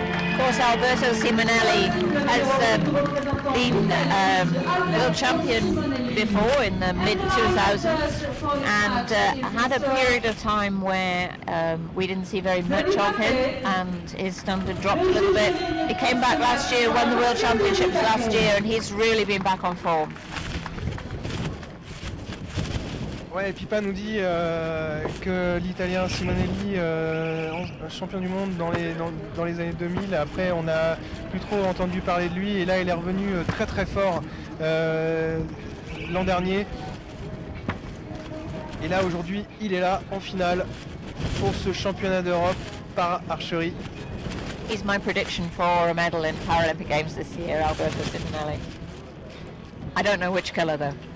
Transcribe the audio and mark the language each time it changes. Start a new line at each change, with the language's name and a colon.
English: Of course, Alberto Simonelli has been world champion before in the mid-2000s and had a period of time where we didn't see very much of him and his standard dropped a little bit. He came back last year, won the World Championships last year, and he's really been back on form.
French: Ouais, Pipa nous dit que l'Italien Simonelli, champion du monde dans les années 2000, après on n'a plus trop entendu parler de lui et là il est revenu très très fort l'an dernier. Et là aujourd'hui il est là en finale pour ce championnat d'Europe para archery.
English: He's my prediction for a medal in Paralympic Games this year, Alberto Simonelli. I don't know which colour though.